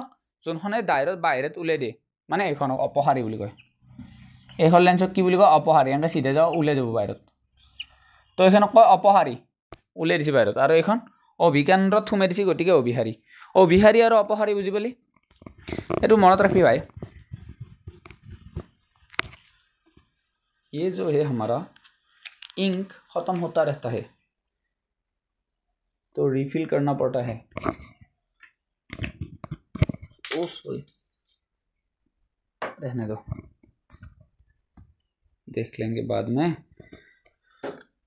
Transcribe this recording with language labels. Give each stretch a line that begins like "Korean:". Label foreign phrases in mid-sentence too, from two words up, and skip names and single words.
Assamese: যোনখনে বাহিৰত ওলাই দিয়ে, মানে এইখনক অপহাৰী বুলি কয়। এইখন লেন্সক কি বুলি কয়? অপহাৰী। এনেকৈ চিধা যাওঁ, ওলাই যাব বাহিৰত, তো এইখনক কয় অপহাৰী, ওলাই দিছে বাহিৰত। আৰু এইখন অভিকেন্দ্ৰত সোমাই দিছে, গতিকে অভিহাৰী। অভিহাৰী আৰু অপহাৰী বুজি পালি? এইটো মনত ৰাখবি ভাই।
Hindi: ये जो है हमारा इंक खत्म होता रहता है, तो रिफिल करना पड़ता है। ओ सॉरी, रहने दो, देख लेंगे बाद में।